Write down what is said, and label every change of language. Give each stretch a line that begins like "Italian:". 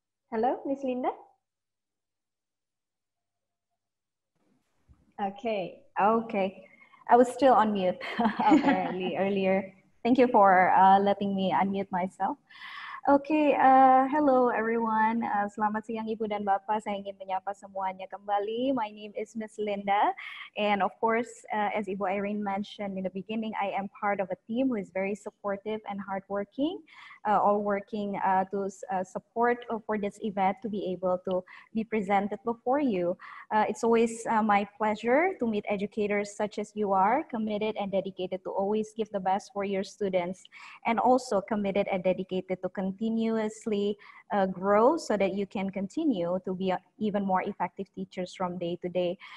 English: Hello, Miss Linda. Okay. I was still on mute apparently earlier. Thank you for letting me unmute myself. Oke, hello everyone.
Indonesian: Selamat siang Ibu dan Bapak. Saya ingin menyapa semuanya kembali.
English: My name is Miss Linda, and of course, as Ibu Irene mentioned in the beginning, I am part of a team who is very supportive and hardworking, all working to support for this event to be able to be presented before you. It's always my pleasure to meet educators such as you are, committed and dedicated to always give the best for your students, and also committed and dedicated to continuously grow so that you can continue to be even more effective teachers from day to day.